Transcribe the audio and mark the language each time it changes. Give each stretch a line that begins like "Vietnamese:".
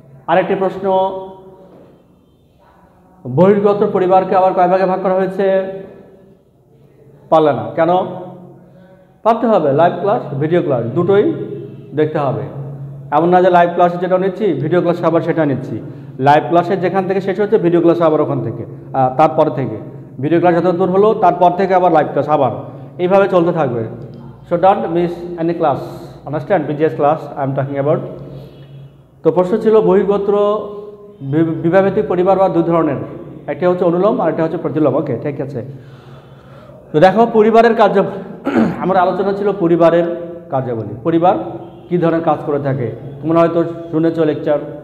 Bangla: আরেকটি প্রশ্ন, বহির্গোত্র পরিবারকে আবার কয় ভাগে ভাগ করা হয়েছে? পারলে না কেন? পারতে হবে. লাইভ ক্লাস, ভিডিও ক্লাস দুটোই দেখতে হবে. এমন না যে লাইভ ক্লাসে যেটা নিচ্ছি ভিডিও ক্লাসে আবার সেটা নিচ্ছি. লাইভ ক্লাসে যেখান থেকে শেষ হচ্ছে ভিডিও ক্লাসে আবার ওখান থেকে, তারপরে থেকে ভিডিও ক্লাস যত দূর হলো তারপর থেকে আবার লাইভ ক্লাস, আবার এইভাবে চলতে থাকবে.
English: So don't miss any class, understand? BGS class I am talking about.
Bangla: তো প্রশ্ন ছিল বহির্গোত্র বিবাহভিত্তিক পরিবার বা দুই ধরনের, একটা হচ্ছে অনুলোম আর একটা হচ্ছে প্রতিলোম. ওকে, ঠিক আছে. তো দেখো, পরিবারের কার্যাবলী, আমার আলোচনা ছিল পরিবারের কার্যাবলী. পরিবার কী ধরনের কাজ করে থাকে তোমরা হয়তো শুনেছো লেকচার.